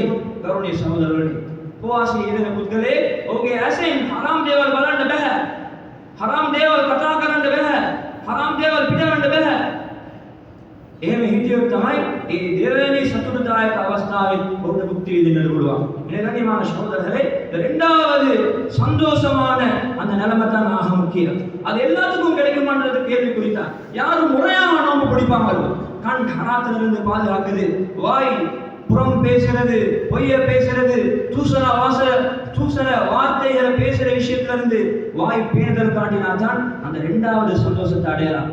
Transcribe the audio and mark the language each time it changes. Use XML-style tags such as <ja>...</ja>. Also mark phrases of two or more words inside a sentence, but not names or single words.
<si>ගෞරවනීය සහෝදරවරුනි, උපවාසයේ යෙදෙන පුද්ගලයා ඔහුගේ ඇසෙන් හරාම් දේවල් බලන්න බෑ. හරාම් දේවල් කතා කරන්න බෑ. හරාම් දේවල් පිටවන්න බෑ. එහෙම හිතියොත් තමයි ඒ දෙවෙනි සතුටුදායක අවස්ථාවේ ඔහුට මුක්ති විඳින්නට පුළුවන්.</si> <ta>கண்ணியமான சகோதரர்களே, இரண்டாவது சந்தோஷமான அந்த நிலைமை தான் ஆக முக்கியம். அது எல்லாத்துக்கும் கிடைக்குமான்றது கேள்வி குறித்தான். யாரும் முறையான நோம்பு பிடிப்பாங்களோ, கண் ஹராத்திலிருந்து பாதுகாக்குது, வாய் புறம் பேசுறது, பொய்ய பேசுறது, தூசண வார்த்தைகளை பேசுற விஷயத்துல இருந்து வாய் பேணுதல் காட்டினாதான் அந்த இரண்டாவது சந்தோஷத்தை அடையலாம்.</ta>